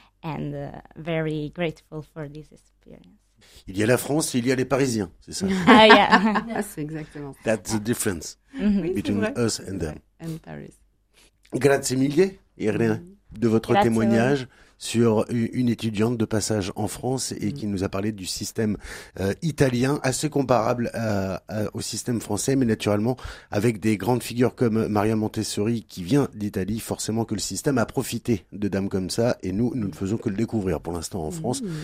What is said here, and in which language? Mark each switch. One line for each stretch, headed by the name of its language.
English: And very grateful for this experience.
French: Il y a la France et il y a les Parisiens, c'est ça?
English: Yes,
French: exactement.
English: That's the difference between us and them. And Paris.
Italian: Grazie mille,
French: Irene, de votre témoignage. sur une étudiante de passage en France et qui nous a parlé du système italien, assez comparable au système français, mais naturellement avec des grandes figures comme Maria Montessori qui vient d'Italie. Forcément que le système a profité de dames comme ça, et nous ne faisons que le découvrir pour l'instant en France.